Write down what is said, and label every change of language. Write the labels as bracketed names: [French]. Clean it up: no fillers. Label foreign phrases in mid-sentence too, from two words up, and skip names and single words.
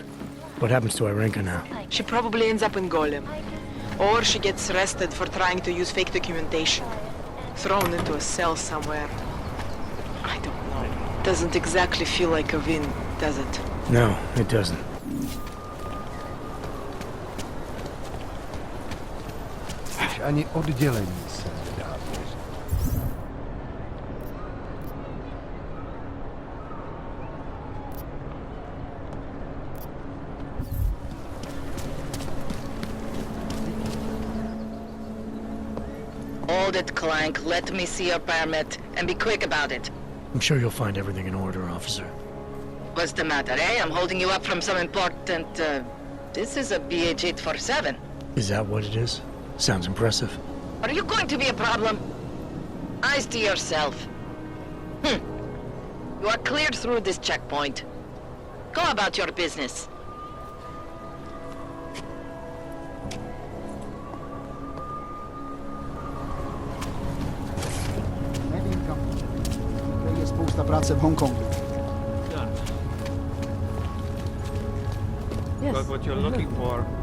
[English] What happens to Irenka now? She probably ends up in Golem. Or she gets arrested for trying to use fake documentation. Thrown into a cell somewhere. I don't know. Doesn't exactly feel like a win, does it? No, it doesn't. [Czech] Ani oddělení se nedá věřit. [English] Hold it, Clank. Let me see your permit, and be quick about it. I'm sure you'll find everything in order, officer. What's the matter, eh? I'm holding you up from some important, This is a BH-847. Is that what it is? Sounds impressive. Are you going to be a problem? Eyes to yourself. You are cleared through this checkpoint. Go about your business. [Czech] Nevím kam. Tady je spousta práce v Hongkongu. [English] Yes. Got what you're looking for.